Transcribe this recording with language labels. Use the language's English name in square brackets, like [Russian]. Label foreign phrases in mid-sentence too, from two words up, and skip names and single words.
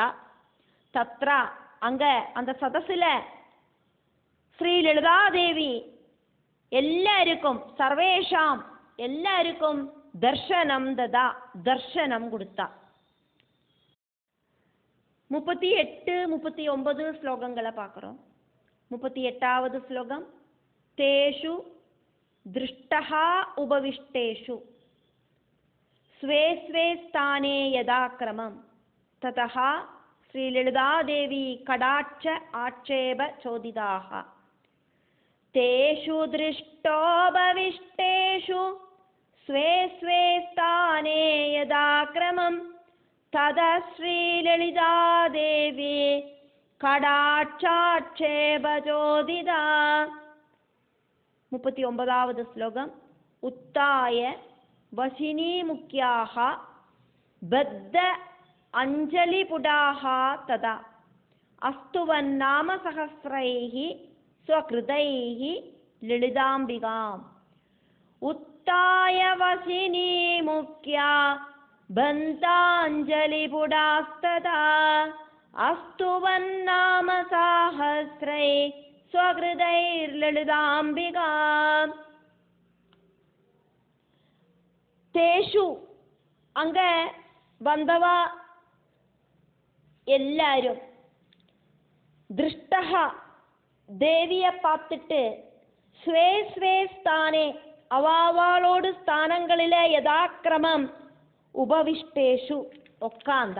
[Tamil] தத்ரா அங்க அந்த சதசில ஸ்ரீலலிதாதேவி எல்லாருக்கும் சர்வேஷாம் எல்லாருக்கும் தர்ஷனம் ததா தர்ஷனம் கொடுத்தா. 38, 39 ஸ்லோகங்களை பார்க்குறோம். 38வது ஸ்லோகம் [Sanskrit] तेषु दृष्टः उपविष्टेषु स्वे स्वे स्थाने यदा क्रमं ततः श्रीललितादेवी कडाक्ष आक्षेप चोदिताः तेषु दृष्टोपविष्टेषु स्वे स्वे स्थाने यदा क्रमं ततः श्रीललितादेवी कडाक्षाक्षेप चोदिता. [Tamil] 39வது ஸ்லோகம் [Sanskrit] उत्थाय वशिनी मुख्याः बद्ध अंजलिपुटाः तदा अस्तुवन्नाम सहस्रैः स्वकृतैः ललिताम्बिकाम्. उत्थाय वशिनी मुख्या बन्धाञ्जलिपुटास्तदा अस्तुवन्नाम सहस्रैः स्वकृतैर्ललिताम्बिकाम्. [Tamil] தேஷு அங்க வந்தவா எல்லாரும் திருஷ்டஹ தேவியை பார்த்துட்டு [Sanskrit] स्वे स्वे स्थाने [Tamil] அவாவாளோடு ஸ்தானங்களில யதாக்கிரமம் உபவிஷ்டேஷு உட்காந்தா.